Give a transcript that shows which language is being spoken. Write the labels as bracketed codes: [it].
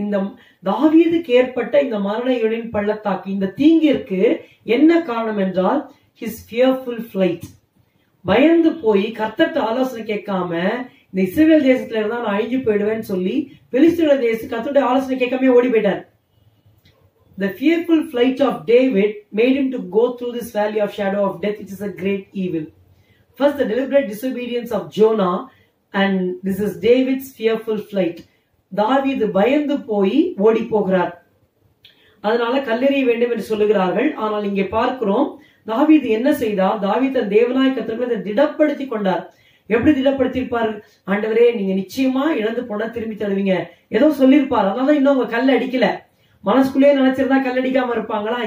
[ta] இந்த தாவீதுக்கு ஏற்பட்ட இந்த மரண இருளின் பள்ளத்தாக்கு, இந்த தீங்கிற்கு என்ன காரணம் என்றால் [en] his fearful flight. [ta] பயந்து போய் கர்த்தர்ட்ட ஆலோசனை கேட்காம இந்த இஸ்ரவேல் தேசத்துல இருந்தா நான் அழிஞ்சு போயிடுவேன்னு சொல்லி பெலிஸ்தீன தேசத்துக்கு கர்த்தருடைய ஆலோசனை கேட்காம ஓடி போயிட்டார். [en] The fearful flight of David made him to go through this valley of shadow of death, which is a great evil. First, the deliberate disobedience of Jonah, and this is David's fearful flight. [ta] தாவீது பயந்து போய் ஓடி போகிறார். அதனால கல்லெறிய வேண்டும் என்று சொல்லுகிறார்கள். ஆனால் இங்கே பார்க்கிறோம், தாவீது என்ன செய்தார்? தாவீது தன் தேவனாய் கர்த்தரை திடப்படுத்தி கொண்டார். எப்படி திடப்படுத்திருப்பார்? ஆண்டவரே, நீங்க நிச்சயமா இழந்து போனா திரும்பி தருவீங்க, ஏதோ சொல்லியிருப்பார். அதனால இன்னும் அவங்க கல் அடிக்கல. மனசுக்குள்ளேயே நினைச்சிருந்தா கல்லடிக்காம இருப்பாங்களா?